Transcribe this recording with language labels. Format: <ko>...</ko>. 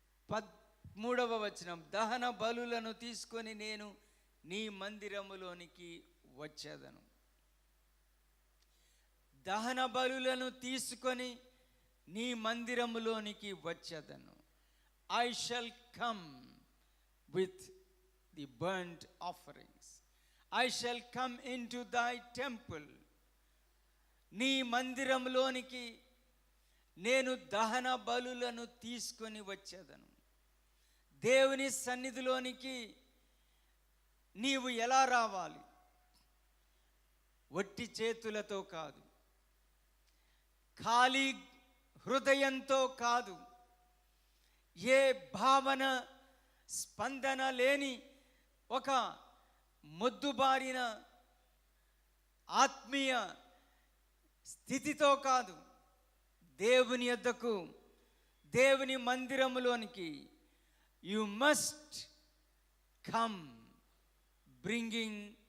<te>13వ వచనం, దహన బలులను తీసుకొని నేను నీ మందిరములోనికి వచ్చేదను. దహన బలులను తీసుకొని నీ మందిరములోనికి వచ్చేదను.</te> <en>I shall come with the burnt offerings. I shall come into thy temple.</en> <te>నీ మందిరంలోనికి నేను దహన బలులను తీసుకొని వచ్చేదను. దేవుని సన్నిధిలోనికి నీవు ఎలా రావాలి? వట్టి చేతులతో కాదు, ఖాళీ హృదయంతో కాదు, ఏ భావన స్పందన లేని ఒక మొద్దుబారిన ఆత్మీయ స్థితితో కాదు, దేవుని యొద్దకు, దేవుని మందిరములోనికి</te> <en>you must come bringing</en>